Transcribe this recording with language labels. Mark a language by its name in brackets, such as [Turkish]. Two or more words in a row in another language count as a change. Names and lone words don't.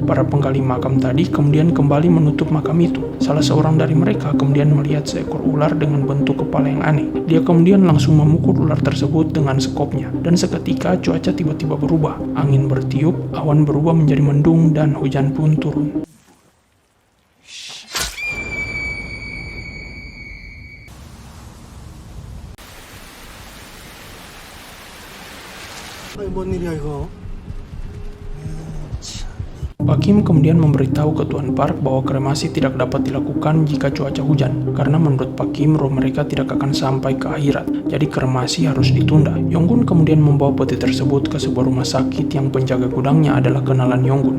[Indonesian] Para penggali makam tadi kemudian kembali menutup makam itu. Salah seorang dari mereka kemudian melihat seekor ular dengan bentuk kepala yang aneh. Dia kemudian langsung memukul ular tersebut dengan sekopnya, dan seketika cuaca tiba-tiba berubah. Angin bertiup, awan berubah menjadi mendung, dan hujan pun turun. [Korean] 뭔 일이야 이거? [Indonesian] Pak Kim kemudian memberitahu ke Tuan Park bahwa kremasi tidak dapat dilakukan jika cuaca hujan, karena menurut Pak Kim roh mereka tidak akan sampai ke akhirat, jadi kremasi harus ditunda. Yonggun kemudian membawa peti tersebut ke sebuah rumah sakit yang penjaga gudangnya adalah kenalan Yonggun.